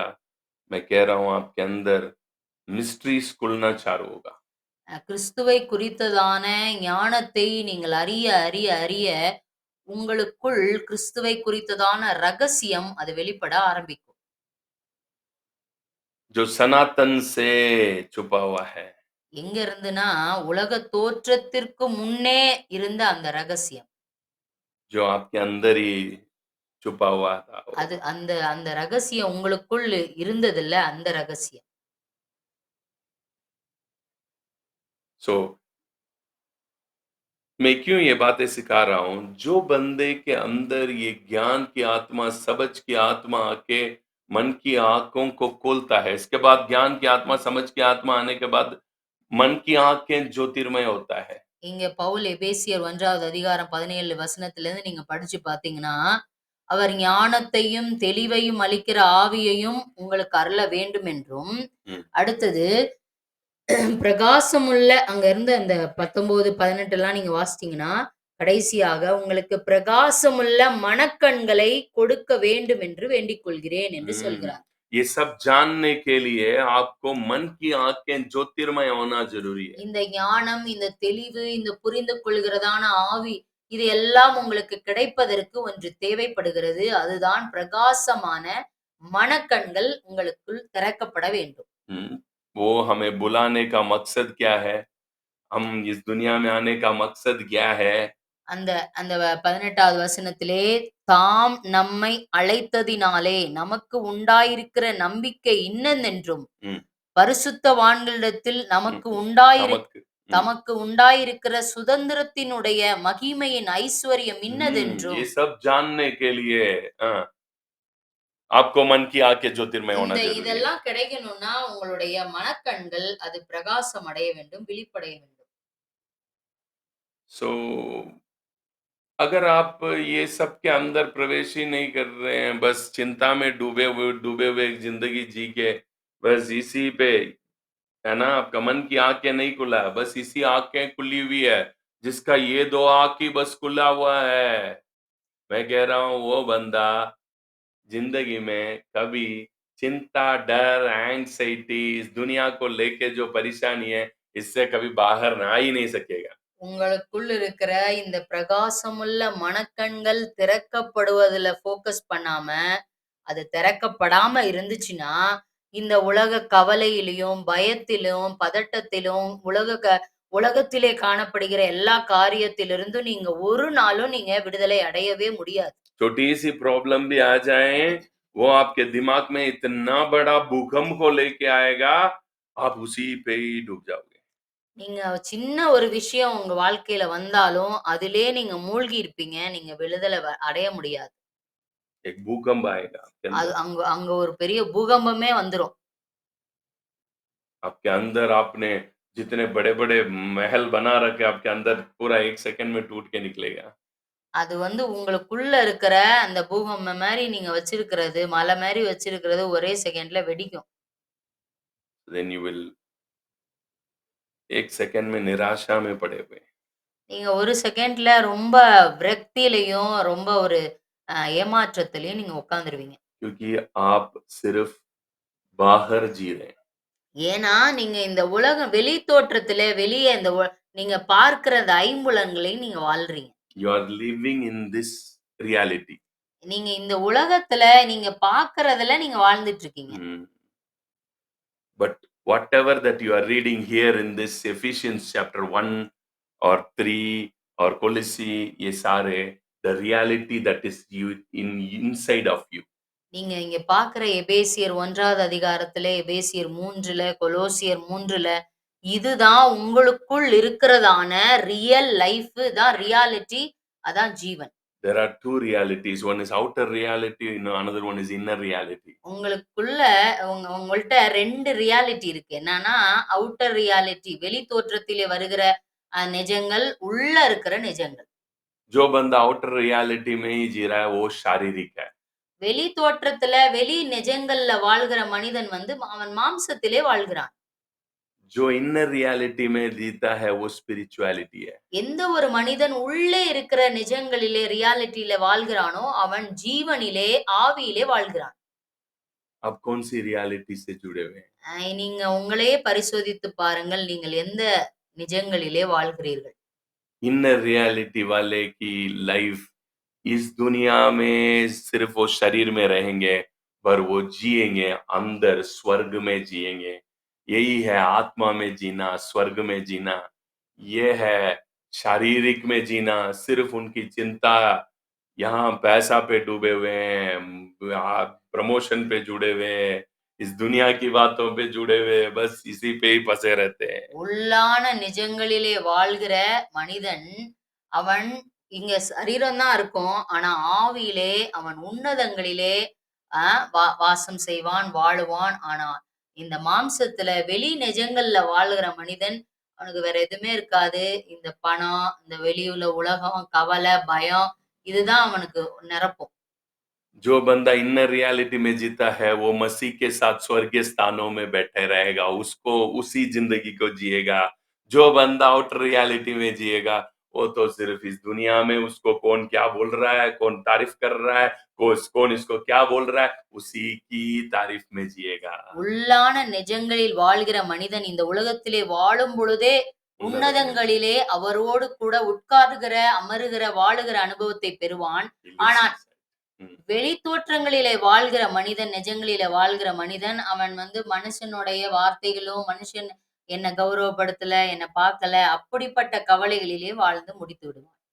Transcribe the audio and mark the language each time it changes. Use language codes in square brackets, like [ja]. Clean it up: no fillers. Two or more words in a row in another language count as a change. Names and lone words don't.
[hi] मैं कह रहा हूं आपके अंदर मिस्ट्रीज खुलना चालू होगा। [ta] கிறிஸ்துவை குறித்ததான ஞானத்தை நீங்கள் அறிய அறிய அறிய உங்களுக்குள் கிறிஸ்துவை குறித்ததான ரகசியம் அது வெளிப்பட ஆரம்பிக்கும். [hi] जो सनातन से छुपा हुआ है, [ta] எங்க இருந்துனா உலக தோற்றத்திற்கு முன்னே இருந்த அந்த ரகசியம், [hi] जो आपके अंदर ही छुपा हुआ था। [ta] அது அந்த அந்த ரகசியம் உங்களுக்குள் இருந்ததில்ல, அந்த ரகசியம். [hi] सो मैं क्यों ये बातें सिखा रहा हूं, जो बंदे के अंदर ये ज्ञान की आत्मा समझ की आत्मा आके मन की आंखों को खोलता है, इसके बाद ज्ञान की आत्मा समझ की आत्मा आने के बाद मन की आंखें ज्योतिर्मय होता है। [ta] இங்க பவுல் எபேசியர் 1வது அதிகாரம் 17 வசனத்திலிருந்து நீங்க படிச்சு பாத்தீங்கன்னா, அவர் ஞானத்தையும் தெளிவையும் அளிக்கிற ஆவியையும் உங்களுக்கு அருள வேண்டும் என்றும், அடுத்தது பிரகாசமுள்ள அங்க இருந்து அந்த 19, 18 எல்லாம் நீங்க வாசிச்சீங்கன்னா, கடைசியாக உங்களுக்கு பிரகாசமுள்ள மனக்கண்களை கொடுக்க வேண்டும் என்று வேண்டிக் கொள்கிறேன் என்று சொல்கிறார். [hi] ये सब जानने के लिए आपको मन की आंखें ज्योतिर्मय होना जरूरी है। [ta] இந்த ஞானம், இந்த தெளிவு, இந்த புரிந்து கொள்கிறதான ஆவி, இது எல்லாம் உங்களுக்கு கிடைப்பதற்கு ஒன்று தேவைப்படுகிறது. அதுதான் பிரகாசமான மனக்கண்கள் உங்களுக்குள் திறக்கப்பட வேண்டும். [hi] वो हमें बुलाने का मकसद क्या है, हम इस दुनिया में आने का मकसद क्या है। [ta] அந்த அந்த 18வது வசனத்திலே தாம் நம்மை அழைத்ததினாலே நமக்கு உண்டாயிருக்கிற நம்பிக்கை இன்னதென்றும் பரிசுத்தவான்களிடத்தில் தமக்கு உண்டாயிருக்கிற சுதந்திரத்தினுடைய மகிமையின் ஐஸ்வர்யம் இன்னதென்றும் [hi] ये सब जानने के लिए आपको मन की आंखें ज्योतिर्मय होना जरूरी है। [ta] இதெல்லாம் கிடைக்கணும்னா உங்களுடைய மனக்கண்கள் அது பிரகாசம் அடைய வேண்டும், விழிப்படைய வேண்டும். [hi] So अगर आप ये सब के अंदर प्रवेश ही नहीं कर रहे हैं, बस चिंता में डूबे हुए एक ज़िंदगी जी के, बस इसी पे है ना, आपका मन की आँखें नहीं खुला है, बस इसी आँखें खुली हुई है, जिसका ये 2 आँख ही बस खुला हुआ है। मैं कह रहा हूँ वो बंदा ज़िंदगी में कभी चिंता, डर, एंग्ज़ायटी इस दुनिया को लेके जो परेशानी है, इससे कभी बाहर ना आ ही नहीं सकेगा। [ta] உங்களுக்குள் இருக்கிற இந்த பிரகாசமுள்ள மனக்கண்கள் திறக்கப்படுவதுல ஃபோக்கஸ் பண்ணாம, அது திறக்கப்படாம இருந்துச்சுன்னா, இந்த உலக கவலையிலும், பயத்திலும், பதட்டத்திலும், உலகத்திலே காணப்படுகிற எல்லா காரியத்திலிருந்தும் நீங்க ஒரு நாளும் நீங்க விடுதலை அடையவே முடியாது. [hi] छोटी-सी प्रॉब्लम भी आ जाए, वो आपके दिमाग में इतना बड़ा भूकंप को लेके आएगा, आप उसी पे ही डूब जाओगे। [ta] நீங்க சின்ன ஒரு விஷயம் உங்க வாழ்க்கையில வந்தாலும், அதிலயே நீங்க மூழ்கி இருப்பீங்க. நீங்க விடுதலை அடைய முடியாது. [hi] एक भूकंप आएगा आपके [ta] அது [hi] अंदर। [ta] அங்க அங்க ஒரு பெரிய பூகம்பமே வந்துரும். [hi] आपके अंदर आपने जितने बड़े-बड़े महल बना रखे, आपके अंदर पूरा 1 सेकंड में टूट के निकलेगा। [ta] அது உங்களுக்குள்ள இருக்கிற அந்த பூகம்பம் மாரி நீங்க வச்சிருக்கிறது, மலை மாரி வச்சிருக்கிறது ஒரே செகண்ட்ல வெடிக்கும். [en] then you will [hi] 1 सेकंड में निराशा में पड़े हुए। [ta] நீங்க ஒரு செகண்ட்ல ரொம்ப விரக்தியிலயும், ரொம்ப ஒரு ஏமாற்றத்திலயும் நீங்க உட்கார்ந்துருவீங்க. [hi] क्योंकि आप सिर्फ़ बाहर जी रहे हैं। [ta] ஏன்னா, நீங்க இந்த உலகம் வெளி தோற்றத்தில வெளிய இந்த நீங்க பார்க்கிற அந்த ஐம்புலன்களையும் நீங்க வாழ்றீங்க. [en] You are living in this reality. [ta] நீங்க இந்த உலகத்துல நீங்க பார்க்கிறதுல நீங்க வாழ்ந்துட்டு இருக்கீங்க. Hmm. [en] But whatever that you are reading here in this Ephesians chapter 1 or 3 or Colossi, [hi] ये सारे, [en] the reality that is you inside of you. [ta] நீங்க இங்க பார்க்கிற எபேசியர் 1வது அதிகாரத்திலே, எபேசியர் 3ல, கொலோசியர் 3ல இதுதான் உங்களுக்குள் இருக்கிறதான [en] real life [ta] தான் ரியாலிட்டி. அதான் ஜீவன். [en] There are two realities. One is outer reality, another one is inner reality. [ta] உங்களுக்குள்ள உங்கள்ட்ட 2 ரியாலிட்டி இருக்கு. என்னன்னா, [en] outer reality [ta] வெளி தோற்றத்திலே வருகிற நிஜங்கள், உள்ள இருக்கிற நிஜங்கள். [hi] जो बंदा [en] outer reality [hi] में ही जी रहा है, वो शारीरिक है. [ta] வெளி தோற்றத்துல, வெளி நிஜங்கள்ல வாழ்கிற மனிதன் அவன் மாம்சத்திலே வாழ்கிறான். [hi] जो [en] inner reality [hi] में जीता है, वो spirituality है. [ta] எந்த ஒரு மனிதன் உள்ளே இருக்கிற நிஜங்களிலே, ரியாலிட்டில வாழ்கிறானோ, அவன் ஜீவனிலே, ஆவியிலே வாழ்கிறான். [hi] आप कौन सी reality से जुड़े हुए हैं? [ta] நீங்க உங்களையே பரிசோதித்து பாருங்கள். நீங்கள் எந்த நிஜங்களிலே வாழ்கிறீர்கள்? [en] inner reality [hi] वाले की लाइफ इस दुनिया में सिर्फ वो शरीर में रहेंगे, पर वो जिएंगे अंदर स्वर्ग में जिएंगे। यही है आत्मा में जीना, स्वर्ग में जीना। ये है शारीरिक में जीना। सिर्फ उनकी चिंता यहाँ पैसा पे डूबे हुए हैं, प्रमोशन पे जुड़े हुए हैं, इस दुनिया की बातों पे जुड़े हुए हैं, बस इसी पे ही फंसे रहते हैं। [ta] உள்ளான நிஜங்களிலே வாழ்கிற மனிதன், அவன் இங்க சரீரம் தான் இருக்கும். ஆனா ஆவியிலே அவன் உன்னதங்களிலே அ வாசம் செய்வான், வாழுவான். ஆனா இந்த மாம்சத்துல வெளி நிஜங்கள்ல வாழுகிற மனிதன், அவனுக்கு வேற எதுவுமே இருக்காது. இந்த பணம், இந்த வெளியுள்ள உலகம், கவலை, பயம் இதுதான் அவனுக்கு நிரப்பும். [hi] जो बंदा [en] inner reality [hi] में जीता है, वो मसीह के साथ स्वर्गीय स्थानों में बैठे रहेगा, उसको उसी जिंदगी को जिएगा। जो बंदा [en] outer reality [hi] में जिएगा, वो तो सिर्फ इस दुनिया में उसको कौन क्या बोल रहा है, कौन तारीफ कर रहा है, कौन इसको क्या बोल रहा है, उसी की तारीफ में जिएगा। [ta] உள்ளான நிஜங்களில் வாழ்கிற மனிதன் இந்த உலகத்திலே வாழும் பொழுதே உன்னதங்களிலே அவரோடு கூட உட்காருகிற, அமருகிற, வாழுகிற அனுபவத்தை பெறுவான். ஆனால் வெளி தோற்றங்களிலே வாழ்கிற மனிதன், நிஜங்களிலே வாழ்கிற மனிதன், அவன் மனுஷனுடைய வார்த்தைகளும், மனுஷன் என்ன கௌரவப்படுத்தல, என்ன பார்க்கல, அப்படிப்பட்ட கவலைகளிலே வாழ்ந்து முடித்து விடுவான்.